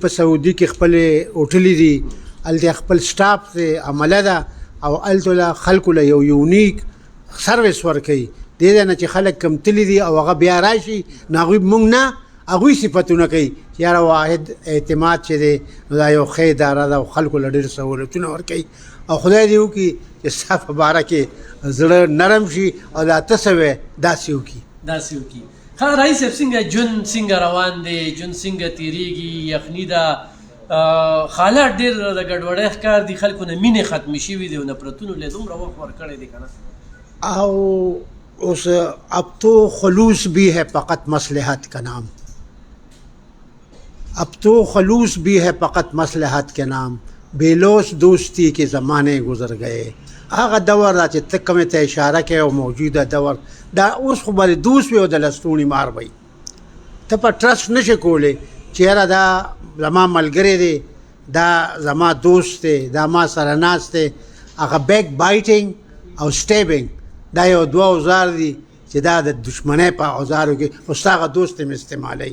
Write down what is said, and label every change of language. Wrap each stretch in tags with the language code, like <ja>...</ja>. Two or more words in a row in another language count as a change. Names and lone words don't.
<ps>په سعودي کې خپلې هوټلې دي هلته خپل سټاف دی عمله ده او هلته له خلکو له یو یونیک سروس ورکوي دې ځای نه چې خلک کم تللي دي او هغه بیا راشي نو هغوی مونږ نه هغوی صفتونه کوي چې یاره واحد اعتماد چې دی نو دا یو ښه اداره ده او خلکو له ډېر سهولتونه ورکوي او خدای دې وکړي چې ستا په باره کې زړه نرم شي او دا ته څه وې داسې وکړي داسې وکړي. ښه رئیس صاحب څنګه ژوند څنګه روان دی، ژوند څنګه تېرېږي، یخني ده، حالات ډېر د ګډوډۍ ښکار دي، خلکو نه مینې ختمې شوي دي او نفرتونو له دومره وخت ورکړی دی که نه.</ps> <ur>او اس اب تو خلوص بھی ہے فقط مصلحت کا نام، اب تو خلوص بھی ہے فقط مصلحت کے نام، بے لوث دوستی کے زمانے گزر گئے.</ur> <ps>هغه دور دا چې ته کومې ته اشاره کوې او موجوده دور دا اوس خو به دوست وي او د لستوڼي مار وي. ته په ټرسټ نشې کولی چې یاره دا زما ملګری دی، دا زما دوست دی، دا ما سره ناست دی. هغه بیک بایټینګ او سټیبینګ دا یو دوه اوزار دي چې دا د دشمنۍ په اوزارو کې خو ستا هغه دوست هم استعمالوي.</ps>